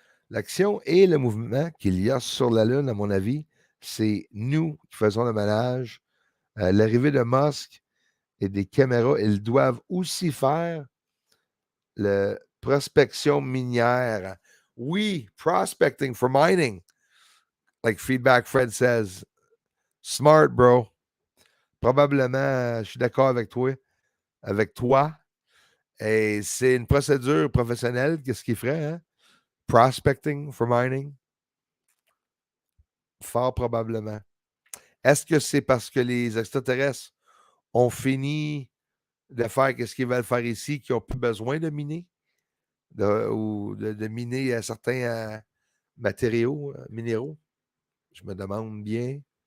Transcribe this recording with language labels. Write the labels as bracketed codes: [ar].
[fr] L'action et le mouvement qu'il y a sur la Lune, à mon avis, c'est nous qui faisons le ménage. L'arrivée de Musk et des caméras, ils doivent aussi faire la prospection minière. [en] Oui, prospecting for mining. Like Feedback Fred says, smart, bro. [fr] Probablement, je suis d'accord avec toi. Et c'est une procédure professionnelle. Qu'est-ce qu'il ferait, hein? [en] Prospecting for mining. [fr] Fort probablement. Est-ce que c'est parce que les extraterrestres ont fini de faire ce qu'ils veulent faire ici, qu'ils n'ont plus besoin de miner? Ou de miner certains matériaux, minéraux? Je me demande bien.